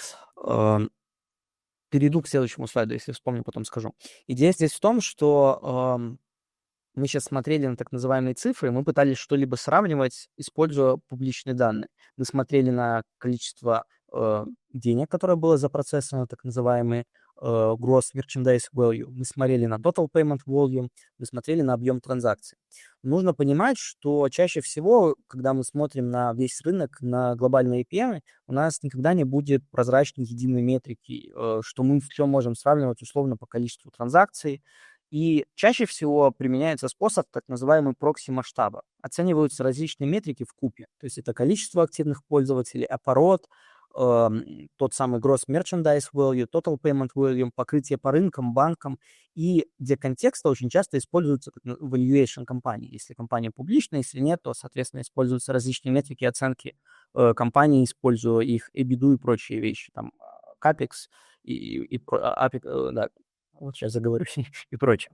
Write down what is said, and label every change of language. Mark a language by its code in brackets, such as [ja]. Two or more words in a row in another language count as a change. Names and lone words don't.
[ru] Перейду к следующему слайду, если вспомню, потом скажу. Идея здесь в том, что мы сейчас смотрели на так называемые цифры, мы пытались что-либо сравнивать, используя публичные данные. Мы смотрели на количество денег, которое было запроцессовано, так называемые [en] gross merchandise value. [ru] Мы смотрели на [en] total payment volume, [ru] мы смотрели на объем транзакций. Нужно понимать, что чаще всего, когда мы смотрим на весь рынок, на глобальные APM, у нас никогда не будет прозрачной единой метрики, что мы все можем сравнивать условно по количеству транзакций. И чаще всего применяется способ так называемый прокси масштаба. Оцениваются различные метрики в купе. То есть это количество активных пользователей, оборот, тот самый [en] gross merchandise value, total payment volume, [ru] покрытие по рынкам, банкам. И для контекста очень часто используются valuation компании. Если компания публичная, если нет, то, соответственно, используются различные метрики оценки компании, используя их EBITDA и прочие вещи. Там CAPEX да, вот сейчас заговорюсь, и прочее.